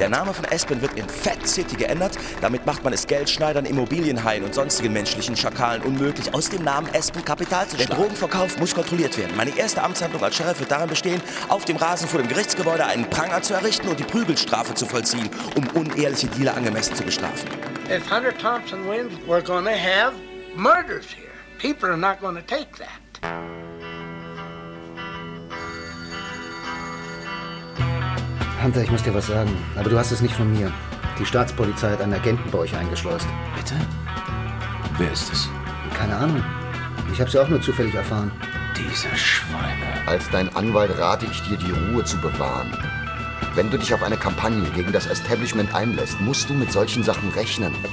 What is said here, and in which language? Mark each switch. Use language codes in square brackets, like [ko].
[de] Der Name von Aspen wird in Fat City geändert. Damit macht man es Geldschneidern, Immobilienhaien und sonstigen menschlichen Schakalen unmöglich, aus dem Namen Aspen Kapital zu schlagen. Der Drogenverkauf muss kontrolliert werden. Meine erste Amtshandlung als Sheriff wird darin bestehen, auf dem Rasen vor dem Gerichtsgebäude einen Pranger zu errichten und die Prügelstrafe zu vollziehen, um unehrliche Dealer angemessen zu bestrafen. [en] If Hunter Thompson wins, we're gonna have murders here. People are not gonna take that. [de] Hunter, ich muss dir was sagen, aber du hast es nicht von mir. Die Staatspolizei hat einen Agenten bei euch eingeschleust. Bitte? Wer ist es? Keine Ahnung. Ich hab's ja auch nur zufällig erfahren. Diese Schweine. Als dein Anwalt rate ich dir, die Ruhe zu bewahren. Wenn du dich auf eine Kampagne gegen das Establishment einlässt, musst du mit solchen Sachen rechnen.